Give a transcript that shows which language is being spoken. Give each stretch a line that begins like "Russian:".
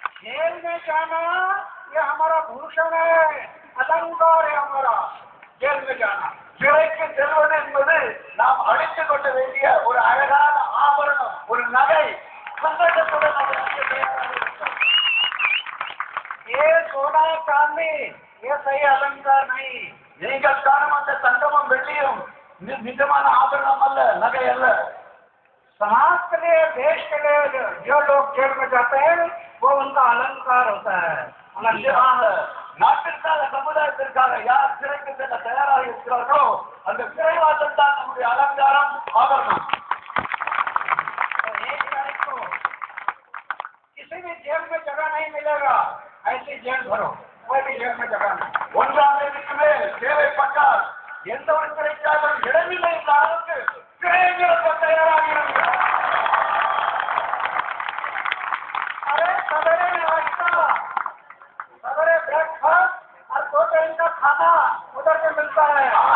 Hindi: Jail में जाना ये हमारा भूषण है, अलंकार है हमारा।
Tamil: ஜெயில் जाना சிறைக்கு செல்வது என்பது நாம் அணிந்து கொள்ள வேண்டிய ஒரு அழகான ஆபரணம், ஒரு நகை. சந்தோஷத்துடன்
Hindi: ये सोना चांदी ये सही अलंकार नहीं।
Tamil: நீங்கள் காணும் அந்த தங்கமும் வெள்ளியும் நிஜமான ஆபரணம் அல்ல, நகை அல்ல.
Hindi: समाज के लिए, देश के लिए जो लोग जेल में जाते हैं वो उनका अलंकार होता है।
Tamil: நிச்சயமாக நாட்டிற்காக, சமுதாயத்திற்காக யார் சிறைக்கு செல்ல தயாராக இருக்கிறார்களோ அந்த சிறைவாசல் தான் நம்முடைய அலங்காரம், ஆபரணம்.
Hindi: तो 1 तारीख को किसी भी जेल में जगह नहीं मिलेगा, ऐसी जेल भरो, कोई भी जेल में जगह नहीं।
Tamil: 1ஆம் தேதிக்கு மேல் தேவைப்பட்டால் எந்த ஒரு சிறைக்காகவும் இடமில்லை என்ற அளவுக்கு சிறைகளுக்கு தயாராக இருக்கிறார்.
Hindi: अरे सवेरे नाश्ता, सवेरे ब्रेकफास्ट और 2 टाइम का खाना उधर से मिलता है।